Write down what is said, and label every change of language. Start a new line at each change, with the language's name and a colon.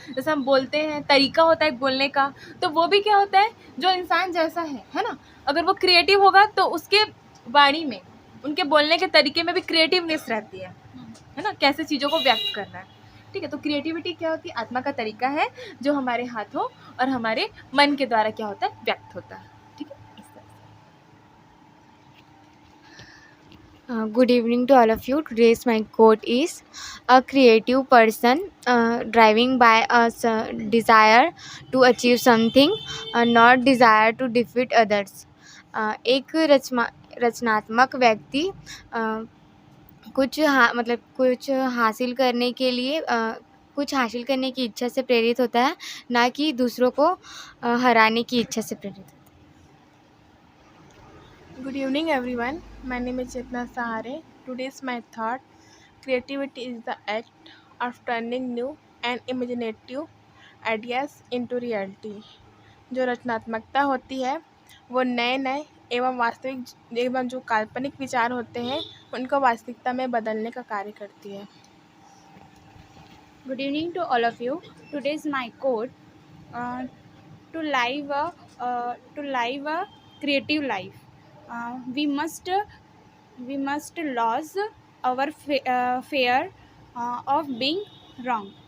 Hindi: जैसे हम बोलते हैं, तरीका होता है एक बोलने का, तो वो भी क्या होता है, जो इंसान जैसा है ना, अगर वो क्रिएटिव होगा तो उसके वाणी में, उनके बोलने के तरीके में भी क्रिएटिवनेस रहती है ना, कैसे चीज़ों को व्यक्त करना है। ठीक है, तो क्रिएटिविटी क्या होती है? आत्मा का तरीका है जो हमारे हाथों और हमारे मन के द्वारा क्या होता है, व्यक्त होता है। ठीक है, इस तरह से।
English: Good evening to all of you. Today's my quote is: a creative person driving by a desire to achieve something, not desire to defeat others.
Hindi: एक रचनात्मक व्यक्ति कुछ हासिल करने के लिए कुछ हासिल करने की इच्छा से प्रेरित होता है, ना कि दूसरों को हराने की इच्छा से प्रेरित होता है।
English: Good evening, everyone. My name is Chetna Sahare. Today's my thought: creativity is the act of turning new and imaginative ideas into reality.
Hindi: जो रचनात्मकता होती है वो नए नए एवं वास्तविक एवं जो काल्पनिक विचार होते हैं उनको वास्तविकता में बदलने का कार्य करती है।
English: Good evening to all of you. Today's my quote: to live a creative life. We must lose our fear of being wrong.